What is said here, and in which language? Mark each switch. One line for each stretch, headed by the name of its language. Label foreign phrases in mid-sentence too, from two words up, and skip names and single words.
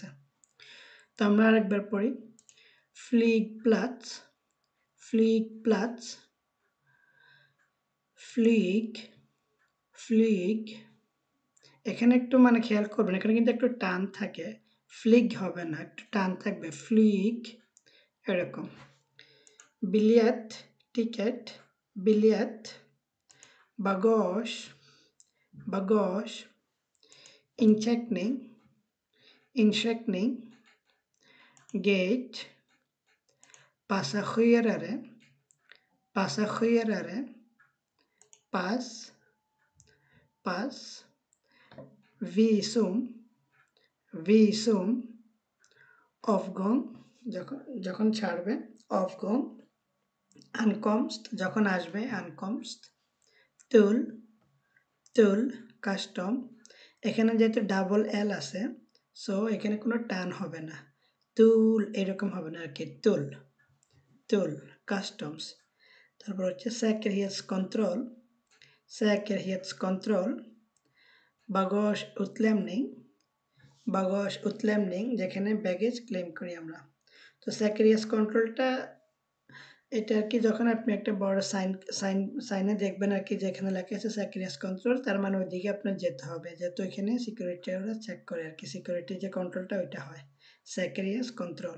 Bangla: তো আমরা আরেকবার পড়ি,
Swedish: flygplats, flygplats, flyg, flyg.
Bangla: এখানে একটু মানে খেয়াল করবেন, এখানে কিন্তু একটু টান থাকে, ফ্লিগ হবে না, একটু টান থাকবে, ফ্লিগ এরকম।
Swedish: biljett ticket, biljett. bagage, bagage, incheckning, incheckning, gate, passagerare, passagerare, pass, pass, visum, visum, avgång
Bangla: যখন ছাড়বে,
Swedish: avgång, ankomst
Bangla: যখন আসবে,
Swedish: ankomst, tull, tull,
Bangla: কাস্টম। এখানে যেহেতু ডাবল এল আছে, সো এখানে কোনো টান হবে না, তুল এরকম হবে না আর কি,
Swedish: tull, tull,
Bangla: কাস্টমস। তারপর হচ্ছে
Swedish: säkerhetskontroll, säkerhetskontroll, bagage utlämning, bagage utlämning
Bangla: যেখানে ব্যাগেজ ক্লেম করি আমরা। তো säkerhetskontrollটা এটা আর কি, যখন আপনি একটা বড় সাইনে দেখবেন আর কি, যেখানে লেখা আছে säkerhetskontroll, তার মানে ওইদিকে আপনার যেতে হবে, যেহেতু এখানে সিকিউরিটি ওরা চেক করে আর কি, সিকিউরিটি যে কন্ট্রোলটা ওইটা হয় säkerhetskontroll।